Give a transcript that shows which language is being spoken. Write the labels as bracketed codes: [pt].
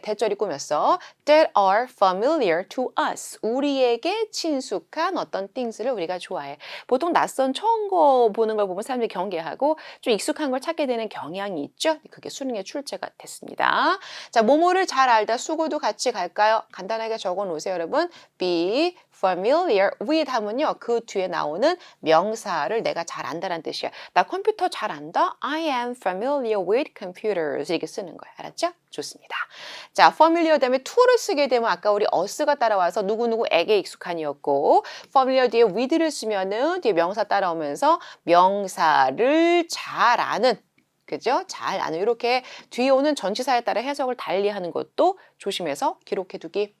[ko] 대절이 꾸몄어. [en] That are familiar to us. [ko] 우리에게 친숙한 어떤 things를 우리가 좋아해. 보통 낯선 처음 거 보는 걸 보면 사람들이 경계하고 좀 익숙한 걸 찾게 되는 경향이 있죠. 그게 수능에 출제가 됐습니다. 자, 뭐뭐를 잘 알다 수고도 같이 갈까요? 간단하게 적어 놓으세요, 여러분. [en] Be familiar with 하면요. [ko] 그 뒤에 나오는 명사를 내가 잘 안다는 뜻이야. 나 컴퓨터 잘 안다? [en] I am familiar with computers. [ko] 이렇게 쓰는 거예요. 알았죠? 좋습니다. 자, familiar 다음에 to를 쓰게 되면 아까 우리 us가 따라와서 누구누구에게 익숙한이었고 familiar 뒤에 with를 쓰면은 뒤에 명사 따라오면서 명사를 잘 아는 그죠? 잘 아는 이렇게 뒤에 오는 전치사에 따라 해석을 달리하는 것도 조심해서 기록해 두기.